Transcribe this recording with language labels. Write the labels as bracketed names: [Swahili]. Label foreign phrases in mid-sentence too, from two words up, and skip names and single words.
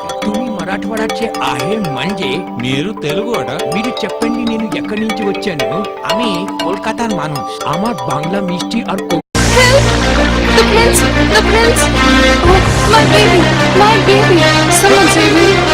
[Marathi] तुम्ही మరాఠవాడचे आहे म्हणजे [Telugu] మీరు తెలుగు అట. మీరు చెప్పండి నేను ఎక్కడి నుంచి వచ్చాను [Bangla] আমি కోల్కతాর মানুষ আমার বাংলা মিষ্টি আর [English] The prince! The prince! Oh, my baby! My baby! Someone save me!